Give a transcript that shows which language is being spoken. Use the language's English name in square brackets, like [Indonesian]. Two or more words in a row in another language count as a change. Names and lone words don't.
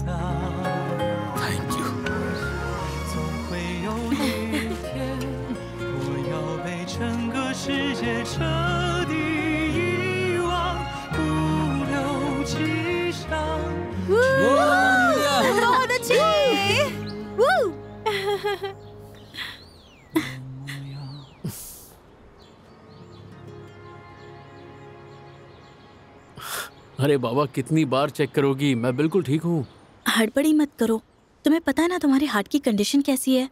[English] Thank you。 [Chinese] 总会有一天，我要被整个世界彻底遗忘，不留迹象。我的气 ！Woo! [Hindi] अरे बाबा कितनी बार चेक करोगी? मैं बिल्कुल ठीक हूँ। हड़बड़ी मत करो। तुम्हें पता है ना तुम्हारे हार्ट की कंडीशन कैसी है।